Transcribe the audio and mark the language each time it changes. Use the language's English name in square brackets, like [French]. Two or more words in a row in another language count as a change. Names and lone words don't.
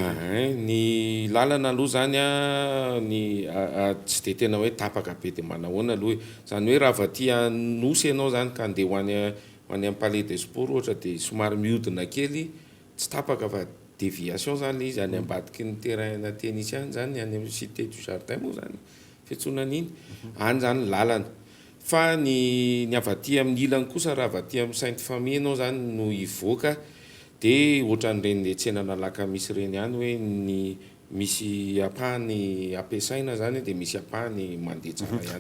[Malagasy] ny lalana aloha zany tsy dia tena hoe tapaka be dia manahoana aloha zany hoe raha vaty anosy ianao zany ka andeha ho any amin'ny palais des sports ohatra dia somary mihodina kely tsy tapaka fa déviation zany izy any ambadiky ny [French] terrain tennis [Malagasy] any zany any amin'ny cité du jardin moa zany fiantsonana iny any zany lalana fa ny avaty amin'ny ilany kosa raha avaty amin'ny Sainte Famille ianao zany no ivoaka dia ohatran'ireny tsenana laka misy reny ihany hoe ny misy apahany ampiasaina zany dia misy apahany mandeha tsara ihany.